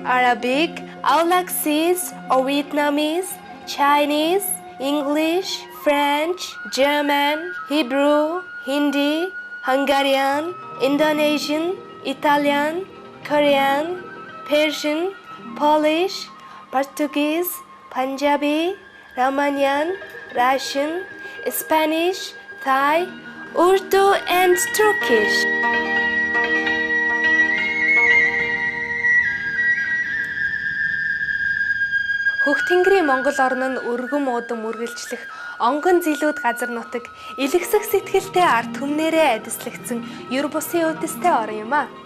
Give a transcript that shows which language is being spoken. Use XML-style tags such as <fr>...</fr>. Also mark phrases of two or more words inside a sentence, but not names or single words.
<en>Arabic, Aulacese or Vietnamese, Chinese, English, French, German, Hebrew, Hindi, Hungarian, Indonesian, Italian, Korean, Persian, Polish, Portuguese, Punjabi, Romanian, Russian, Spanish, Thai, Urdu and Turkish.</en> <mn>Хөх тэнгэрийн Монгол орн нь өргөм удам үргэлжлэх онгон зилүүд газар нутаг илгэсэх сэтгэлтэй ард түмнэрээ адислагдсан ер бусын үдэстэй орн юм а.</mn>